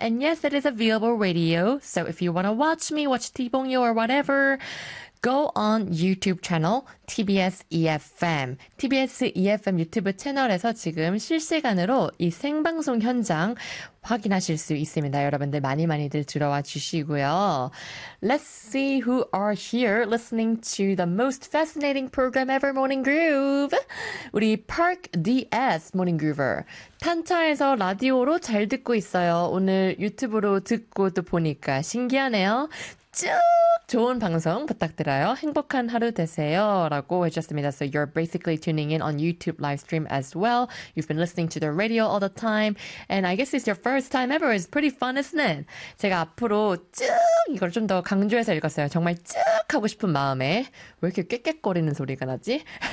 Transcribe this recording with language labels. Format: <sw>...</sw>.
<en>And yes, it is a viewable radio. So if you want to watch me, watch T-Bongyo or whatever, go on YouTube channel TBS EFM.</en> <ko>TBS EFM 유튜브 채널에서 지금 실시간으로 이 생방송 현장 확인하실 수 있습니다. 여러분들 많이 많이들 들어와 주시고요.</ko> <en>Let's see who are here listening to the most fascinating program ever, Morning Groove.</en> <ko>우리 Park DS, Morning Groover. 탄차에서 라디오로 잘 듣고 있어요. 오늘 유튜브로 듣고 또 보니까 신기하네요. 쭉 좋은 방송 부탁드려요. 행복한 하루 되세요. 라고 해주셨습니다.</ko> <en>So you're basically tuning in on YouTube live stream as well. You've been listening to the radio all the time. And I guess it's your first time ever. It's pretty fun, isn't it?</en> <ko>제가 앞으로 쭉 이걸 좀 더 강조해서 읽었어요. 정말 쭉 하고 싶은 마음에. 왜 이렇게 깨깨거리는 소리가 나지?</ko>